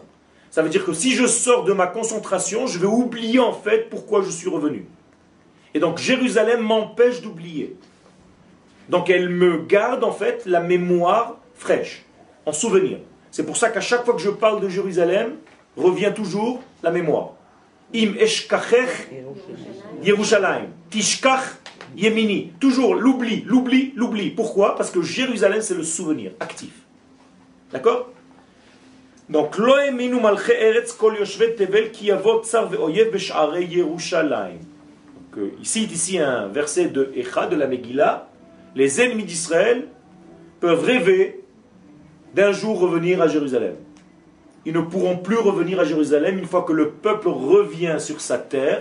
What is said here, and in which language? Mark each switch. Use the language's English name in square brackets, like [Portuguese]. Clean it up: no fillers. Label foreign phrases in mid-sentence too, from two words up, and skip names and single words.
[French] Ça veut dire que si je sors de ma concentration, je vais oublier en fait pourquoi je suis revenu. Et donc Jérusalem m'empêche d'oublier. Donc elle me garde en fait la mémoire fraîche, en souvenir. C'est pour ça qu'à chaque fois que je parle de Jérusalem, revient toujours la mémoire. [Hebrew] אם אשכחך ירושלים תשכח ימיני. [French] Toujours l'oubli, l'oubli, l'oubli. Pourquoi? Parce que Jérusalem c'est le souvenir actif. D'accord? Donc, [Hebrew] לא האמינו מלכי ארץ כל ישבי תבל כי יבא צר ואויב בשערי ירושלים. [French] Ici un verset de Echa, de la Megillah. Les ennemis d'Israël peuvent rêver d'un jour revenir à Jérusalem. Ils ne pourront plus revenir à Jérusalem une fois que le peuple revient sur sa terre.